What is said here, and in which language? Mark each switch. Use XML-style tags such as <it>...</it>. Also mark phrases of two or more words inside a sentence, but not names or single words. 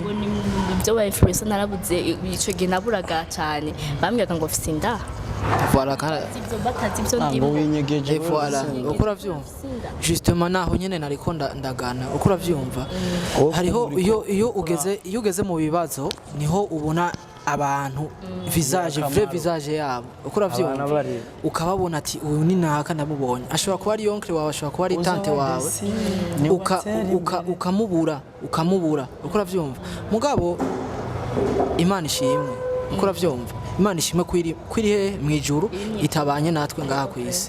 <rn>ibyo wa influencer narabuze ico gihe naburaga cyane bambwiraga ngo ofisi nda voilà kana ibyo batazi ibyo ndimo winyegeje voilà uko uravyumva justement naho nyene nariko ndagana uko uravyumva hariho iyo ugeze mu bibazo niho ubona abantu</rn> <fr>visage vrai visage</fr> <rn>yabo uko uravyumva ukababona ati uyu ni naka ndamubonye ashobora kuba ari onkle wawe ashobora kuba ari tante wawe ukamubura uko uravyumva mugabo Imana ishimwe uko uravyumva Imana ishimwe kwiri he mwijuru itabanye natwe ngaha ku isi</rn>